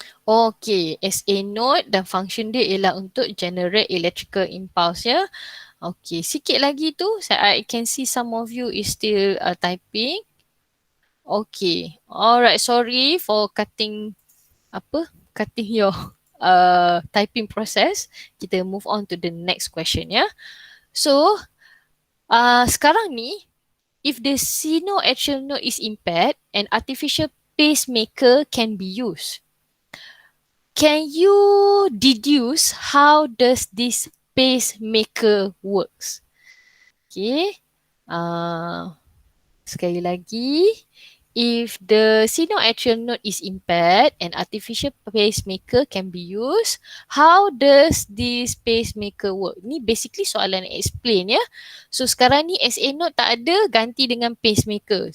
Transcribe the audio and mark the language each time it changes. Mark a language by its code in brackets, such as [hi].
[en] Okay, SA node dan function [ms] dia ialah untuk [en] generate electrical impulse ya. Okay, [ms] sikit lagi tu, [en] I can see some of you is still typing. Okay, alright, sorry for cutting your typing process. Kita move on to the next question ya. So, [ms] sekarang ni, [en] if the sinoatrial node is impaired, an artificial pacemaker can be used. Can you deduce how does this pacemaker works? Okay. [ms] Sekali lagi. [en] If the sinoatrial node is impaired, an artificial pacemaker can be used. How does this pacemaker work? [ms] Ni basically soalan explain ya. So sekarang ni SA node tak ada, ganti dengan pacemaker.